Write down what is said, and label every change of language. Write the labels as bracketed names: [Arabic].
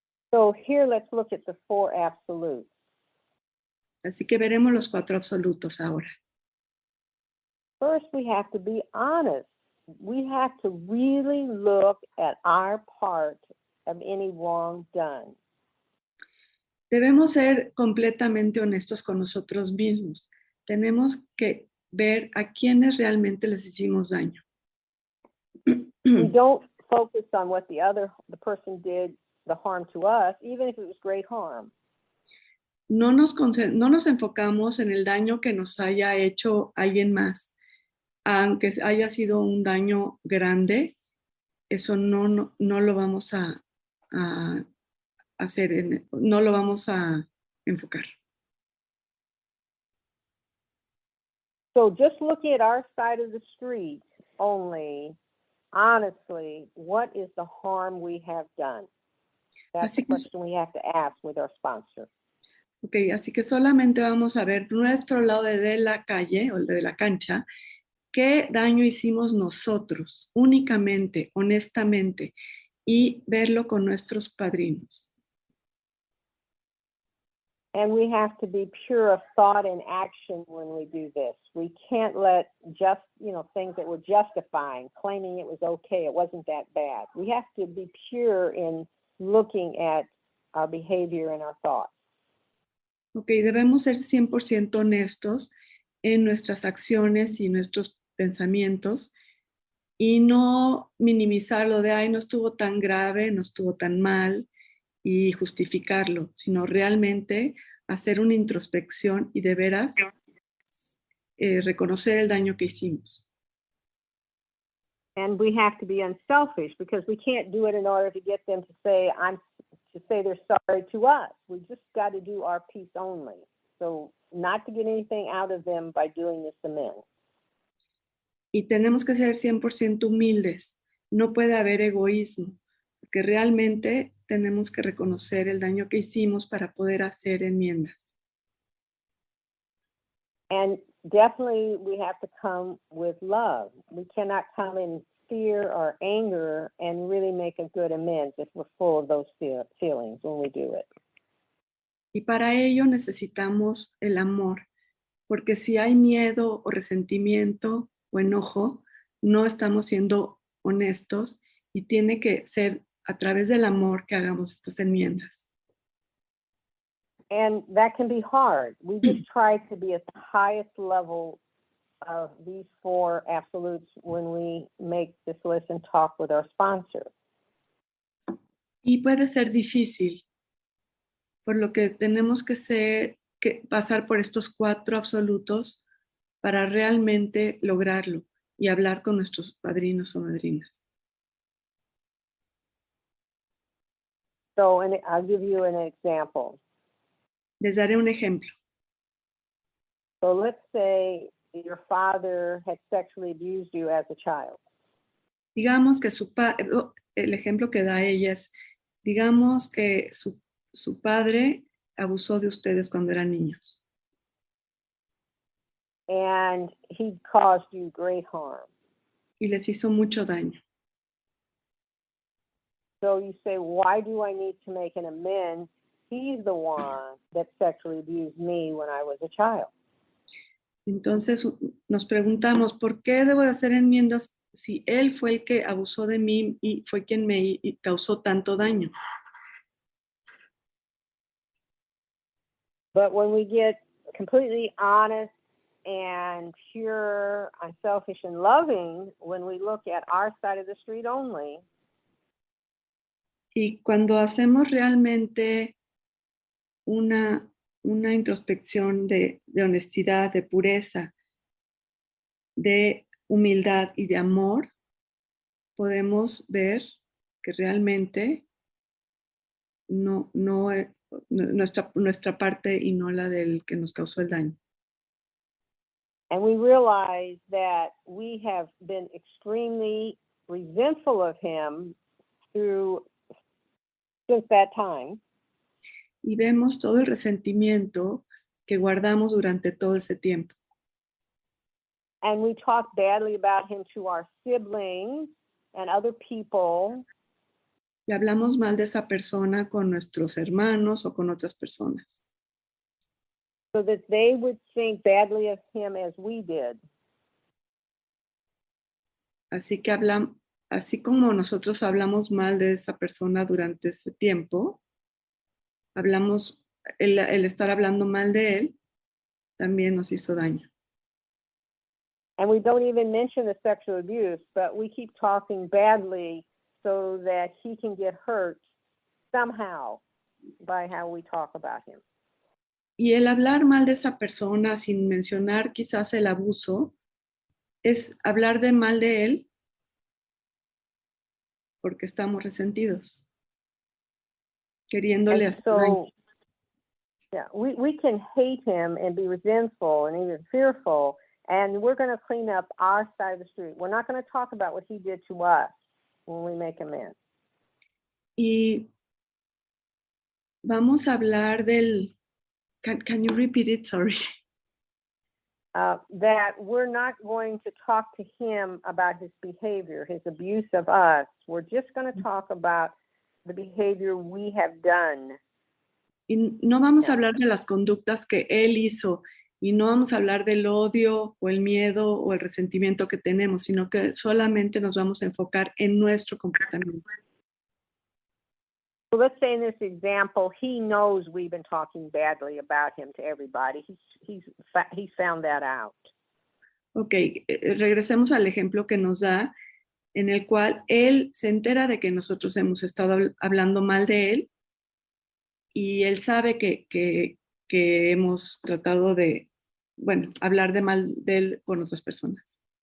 [English] So here let's look at the 4 absolutes. [Spanish] Así que veremos los 4 absolutos ahora. [English] First, we have to be honest. We have to really look at our part of any wrong done. [Spanish] Debemos ser completamente honestos con nosotros mismos. Tenemos que ver a quienes realmente les hicimos daño. [English] We don't focus on what the person did, the harm to us, even if it was great harm. [Spanish] No nos enfocamos en el daño que nos haya hecho alguien más. Aunque haya sido un daño grande, eso no lo vamos a hacer, no lo vamos a enfocar. [English] So just looking at our side of the street only, honestly, what is the harm we have done? That's the question we have to ask with our sponsor. [Spanish] Ok, así que solamente vamos a ver nuestro lado de la calle o de la cancha, qué daño hicimos nosotros, únicamente, honestamente, y verlo con nuestros padrinos. [English] And we have to be pure of thought and action when we do this. We can't let just, things that we're justifying, claiming it was okay, it wasn't that bad. We have to be pure in looking at our behavior and our thoughts. [Spanish] Ok, debemos ser 100% honestos en nuestras acciones y nuestros pensamientos y no minimizarlo de, ay, no estuvo tan grave, no estuvo tan mal y justificarlo, sino realmente hacer una introspección y de veras reconocer el daño que hicimos. [English] And we have to be unselfish because we can't do it in order to get them to say they're sorry to us. We just got to do our piece only. So not to get anything out of them by doing this amends. [Spanish] Y tenemos que ser 100% humildes. No puede haber egoísmo, porque realmente tenemos que reconocer el daño que hicimos para poder hacer enmiendas. [English] And definitely we have to come with love. We cannot come in fear or anger and really make a good amends if we're full of those feelings when we do it. [Spanish] Y para ello necesitamos el amor, porque si hay miedo o resentimiento o enojo, no estamos siendo honestos y tiene que ser a través del amor que hagamos estas enmiendas. [English] And that can be hard. We just try to be at the highest level of these 4 absolutes when we make this list and talk with our sponsor. [Spanish] Y puede ser difícil, por lo que tenemos que pasar por estos 4 absolutos para realmente lograrlo y hablar con nuestros padrinos o madrinas. [English] So, and I'll give you an example. [Spanish] Les daré un ejemplo. [English] So let's say your father had sexually abused you as a child. [Spanish] Digamos que el ejemplo que da ella es, digamos que su padre abusó de ustedes cuando eran niños. [English] And he caused you great harm. [Spanish] Y les hizo mucho daño. [English] So you say, why do I need to make an amends? He's the one that sexually abused me when I was a child. [Spanish] Entonces nos preguntamos, ¿por qué debo de hacer enmiendas si él fue el que abusó de mí y fue quien me causó tanto daño? [English] But when we get completely honest and pure, unselfish, and loving, when we look at our side of the street only, [Spanish] y cuando hacemos realmente una introspección de honestidad, de pureza, de humildad y de amor, podemos ver que realmente no es nuestra parte y no la del que nos causó el daño. [English] and we realize that we have been extremely resentful of him since that time. [Spanish] Y vemos todo el resentimiento que guardamos durante todo ese tiempo. [English] And we talk badly about him to our siblings and other people. [Spanish] Y hablamos mal de esa persona con nuestros hermanos o con otras personas. [English] So that they would think badly of him as we did. [Spanish] Así que así como nosotros hablamos mal de esa persona durante ese tiempo, el estar hablando mal de él también nos hizo daño. [English] And we don't even mention the sexual abuse, but we keep talking badly so that he can get hurt somehow by how we talk about him. [Spanish] Y el hablar mal de esa persona sin mencionar quizás el abuso es hablar mal de él porque estamos resentidos, queriéndole [English] And [Spanish] hacer daño. [English] yeah, we can hate him and be resentful and even fearful, and we're going to clean up our side of the street. We're not going to talk about what he did to us when we make amends. [Spanish] Y vamos a hablar [English] can you repeat it? Sorry. That we're not going to talk to him about his behavior, his abuse of us. We're just going to talk about the behavior we have done. [Spanish] Y no vamos a hablar de las conductas que él hizo, y no vamos a hablar del odio o el miedo o el resentimiento que tenemos, sino que solamente nos vamos a enfocar en nuestro comportamiento. [English] So let's say in this example, he knows we've been talking badly about him to everybody. He's found that out. [Spanish] Ok, regresemos al ejemplo que nos da, en el cual él se entera de que nosotros hemos estado hablando mal de él, y él sabe que hemos tratado de, hablar de mal de él con otras personas.